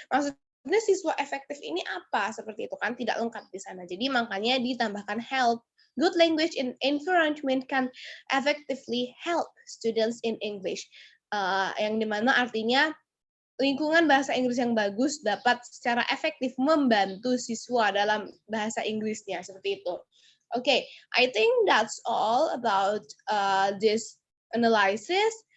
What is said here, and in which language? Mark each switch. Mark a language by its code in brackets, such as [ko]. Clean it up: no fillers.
[id] Maksudnya siswa efektif ini apa? Seperti itu kan tidak lengkap di sana. Jadi makanya ditambahkan help. [en] Good language environment can effectively help students in English. [id] Yang dimana artinya lingkungan bahasa Inggris yang bagus dapat secara efektif membantu siswa dalam bahasa Inggrisnya seperti itu. [en] Okay, I think that's all about this analysis.